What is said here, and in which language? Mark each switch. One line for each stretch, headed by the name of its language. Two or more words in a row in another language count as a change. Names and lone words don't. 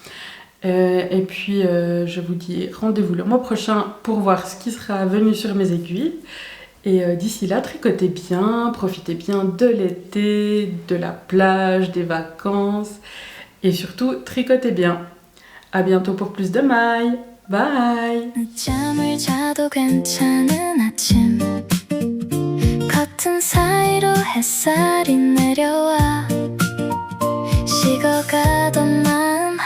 French: Et puis je vous dis rendez-vous le mois prochain pour voir ce qui sera venu sur mes aiguilles. Et d'ici là, tricotez bien, profitez bien de l'été, de la plage, des vacances. Et surtout, tricotez bien. À bientôt pour plus de mailles. Bye!
Korean: 늦잠을 자도 괜찮은 아침 커튼 사이로 햇살이 내려와 식어가던 날